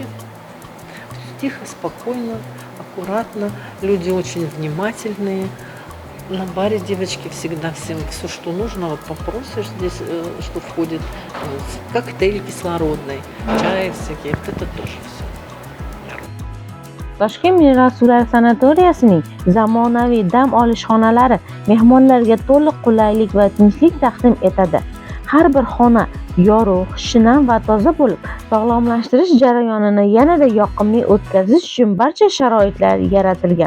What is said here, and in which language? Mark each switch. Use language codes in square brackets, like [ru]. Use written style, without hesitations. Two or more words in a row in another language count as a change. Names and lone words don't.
[ru] Тихо, спокойно, аккуратно. Люди очень внимательные. На баре девочки всегда всем все, что нужно, вот попросишь здесь, что входит, коктейль кислородный, чай всякие, вот это тоже все. [uz] Toshkent mineral suvlar sanatoriyasining zamonaviy dam olish xonalari mehmonlarga to'liq qulaylik va tinchlik taqdim etadi. Har bir xona yorug', shinam va toza bo'lib, sog'lomlashtirish jarayonini yanada yoqimli o'tkazish uchun barcha sharoitlar yaratilgan.